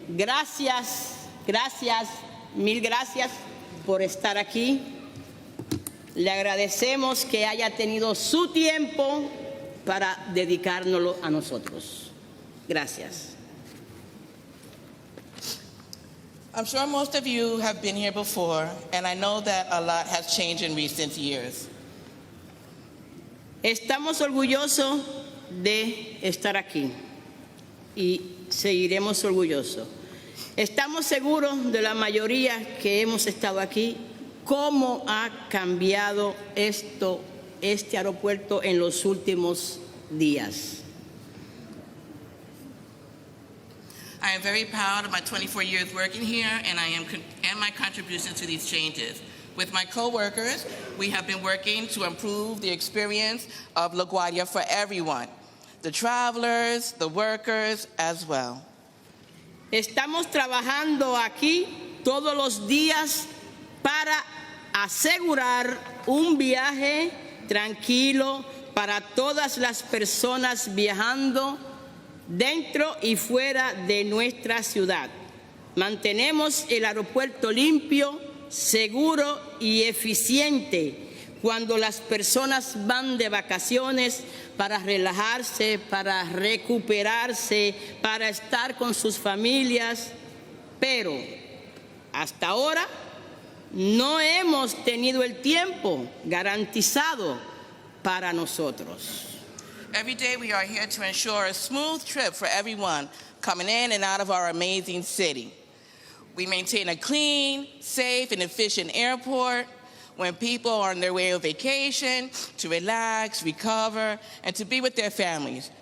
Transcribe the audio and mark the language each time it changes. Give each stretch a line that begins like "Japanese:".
Spanish: Gracias, mil gracias por estar aquí. Le agradecemos que haya tenido su tiempo para dedicárnoslo a nosotros. Gracias.
English: I'm sure most of you have been here before, and I know that a lot has changed in recent years.
Spanish: Estamos orgullosos de estar aquí y seguiremos orgullosos. Estamos seguros de la mayoría que hemos estado aquí, cómo ha cambiado este aeropuerto en los últimos días.
English: I am very proud of my 24 years working here and my contribution to these changes. With my co-workers, we have been working to improve the experience of LaGuardia for everyone, the travelers, the workers as well.
Spanish: Estamos trabajando aquí todos los días para asegurar un viaje tranquilo para todas las personas viajando dentro y fuera de nuestra ciudad. Mantenemos el aeropuerto limpio, seguro y eficiente cuando las personas van de vacaciones para relajarse, para recuperarse, para estar con sus familias. Pero hasta ahora no hemos tenido el tiempo garantizado para nosotros.
English: Every day we are here to ensure a smooth trip for everyone coming in and out of our amazing city. We maintain a clean, safe, and efficient airport when people are on their way on vacation, to relax, recover, and to be with their families.